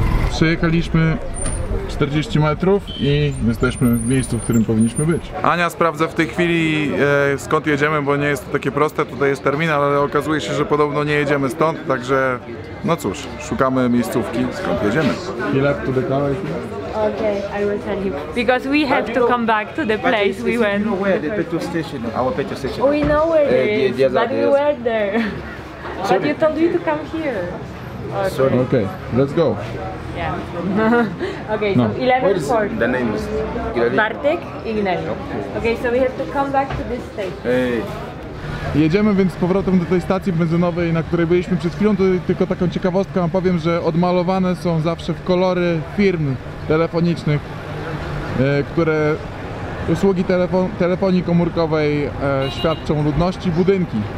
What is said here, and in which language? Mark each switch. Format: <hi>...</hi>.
<pl>Przejechaliśmy 40 metrów i jesteśmy w miejscu, w którym powinniśmy być. Ania sprawdza w tej chwili skąd jedziemy, bo nie jest to takie proste, tutaj jest terminal, ale okazuje się, że podobno nie jedziemy stąd, także no cóż, szukamy miejscówki, skąd jedziemy.</pl> <en>You left to the car, Okay, I will tell you. Because we have to come back to the place we went. You know where the petrol station, our petrol station. We know where it is, yes, but we yes. were there. But you told me to come here. Okay. Sorry. Okay, let's go. Yeah. Okay, so No. 11:40. The name is Kigali. Bartek Ignatius. Okay, so we have to come back to this station. Hey.</en> <pl>Jedziemy więc z powrotem do tej stacji benzynowej, na której byliśmy przed chwilą. To tylko taką ciekawostkę wam powiem, że odmalowane są zawsze w kolory firm telefonicznych, które usługi telefonii komórkowej świadczą ludności, budynki.</pl>